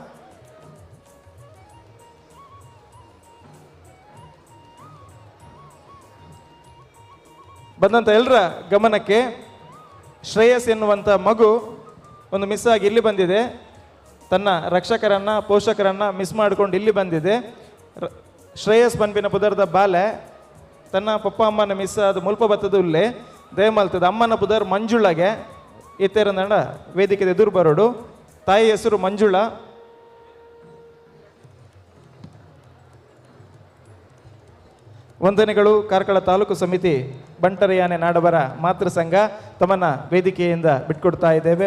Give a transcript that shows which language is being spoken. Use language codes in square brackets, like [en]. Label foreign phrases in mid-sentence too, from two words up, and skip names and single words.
[kn] ಬಂದಂಥ ಎಲ್ಲರ ಗಮನಕ್ಕೆ, ಶ್ರೇಯಸ್ ಎನ್ನುವಂಥ ಮಗು ಒಂದು ಮಿಸ್ ಆಗಿ ಇಲ್ಲಿ ಬಂದಿದೆ. ತನ್ನ ರಕ್ಷಕರನ್ನ ಪೋಷಕರನ್ನ ಮಿಸ್ ಮಾಡಿಕೊಂಡು ಇಲ್ಲಿ ಬಂದಿದೆ. [tcy] ಶ್ರೇಯಸ್ ಪನ್ಪಿನ ಪುದರ್ದ ಬಾಲೆ ತನ್ನ ಪಪ್ಪ ಅಮ್ಮನ ಮಿಸ್ ಅದು ಮುಲ್ಪ ಬತ್ತದು ಇಲ್ಲೇ ದಯಮಲ್ತದ ಅಮ್ಮನ ಪುದರ್ ಮಂಜುಳಗೆ ಇತ್ತೇರಂದಂಡ ವೇದಿಕೆ ಎದುರು ಬರೋಡು. [kn] ತಾಯಿ ಹೆಸರು ಮಂಜುಳ. ವಂದನೆಗಳು. ಕಾರ್ಕಳ ತಾಲೂಕು ಸಮಿತಿ ಬಂಟರ ಯಾನೆ ನಾಡಬರ ಮಾತೃ ಸಂಘ ತಮ್ಮನ್ನ ವೇದಿಕೆಯಿಂದ ಬಿಟ್ಕೊಡ್ತಾ ಇದ್ದೇವೆ.